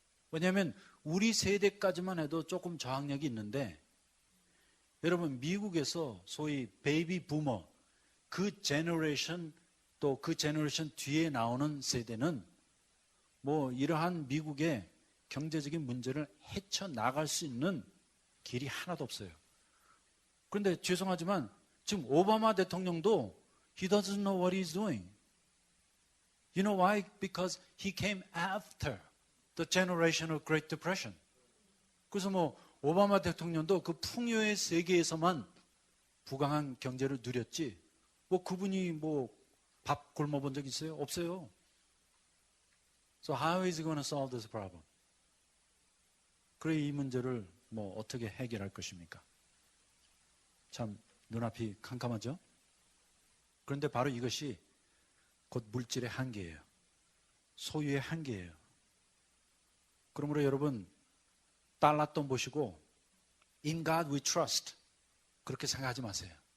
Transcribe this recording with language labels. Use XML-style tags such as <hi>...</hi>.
<ko>왜냐하면 우리 세대까지만 해도 조금 저항력이 있는데 여러분 미국에서 소위 베이비 부머 그 제너레이션 또 그 제너레이션 뒤에 나오는 세대는 뭐 이러한 미국의 경제적인 문제를 헤쳐나갈 수 있는 길이 하나도 없어요. 그런데 죄송하지만 지금 오바마 대통령도</ko> <en>he doesn't know what he's doing. You know why? Because he came after the generation of Great Depression.</en> <ko>그래서 뭐 오바마 대통령도 그 풍요의 세계에서만 부강한 경제를 누렸지 뭐 그분이 뭐 밥 굶어본 적 있어요? 없어요.</ko> <en>So how is he going to solve this problem?</en> <ko>그래 이 문제를 뭐 어떻게 해결할 것입니까? 참 눈앞이 캄캄하죠? 그런데 바로 이것이 곧 물질의 한계예요. 소유의 한계예요. 그러므로 여러분 달랏돈 보시고</ko> <en>In God we trust</en> <ko>그렇게 생각하지 마세요.</ko>